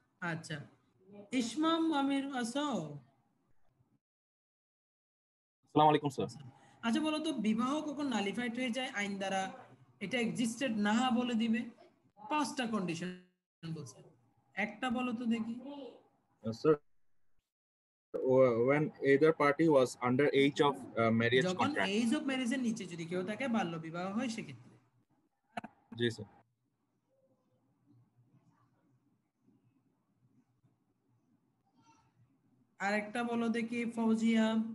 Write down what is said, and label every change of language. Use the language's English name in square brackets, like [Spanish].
[Bangla] আচ্ছা, ইসমাম আমির আসো। আসসালামু আলাইকুম স্যার। আচ্ছা বলো তো, বিবাহ কখন নালিফাইড হয়ে যায় আইন দ্বারা? এটা এক্সিস্টেড না বলে দিবে, 5টা কন্ডিশন বলছে, একটা বলো তো দেখি। [English] Sir, when either party was under age of marriage [Bangla] যখন [English] contract. [Bangla] এজ অফ ম্যারেজের নিচে যদি কেউ থাকে, বাল্য বিবাহ হয় সেক্ষেত্রে। জি স্যার। আরেকটা বলো দেখি ফৌজিয়া।